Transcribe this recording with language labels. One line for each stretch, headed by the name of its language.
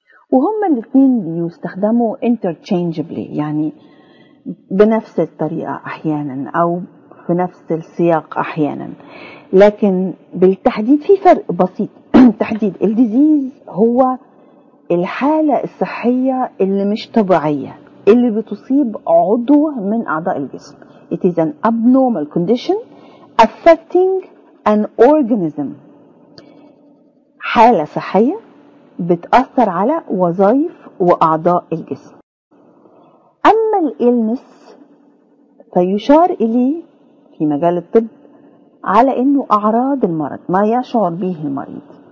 Arabic: وهما الاثنين بيستخدموا interchangeably، يعني بنفس الطريقة أحيانا أو في نفس السياق أحيانا، لكن بالتحديد في فرق بسيط. تحديد الديزيز هو الحالة الصحية اللي مش طبيعية اللي بتصيب عضو من أعضاء الجسم.
English: It is an abnormal condition affecting an organism.
Arabic: حالة صحية بتأثر على وظائف وأعضاء الجسم. أما الإلنس فيشار إليه في مجال الطب على إنه أعراض المرض، ما يشعر به المريض.